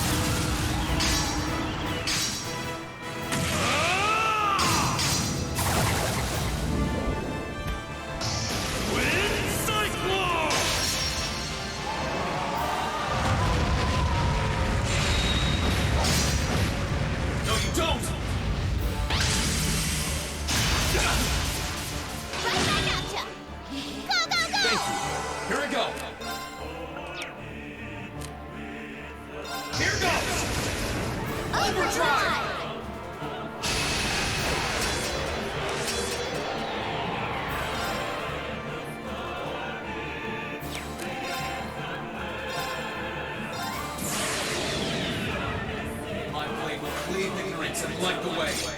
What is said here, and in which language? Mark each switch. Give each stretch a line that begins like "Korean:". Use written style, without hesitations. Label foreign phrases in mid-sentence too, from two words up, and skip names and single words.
English: Wind Cyclone! No, you don't! Right back at ya! Go, go, go! Thank you. Here we go. Here goes. Overdrive! My blade will cleave ignorance and light the way.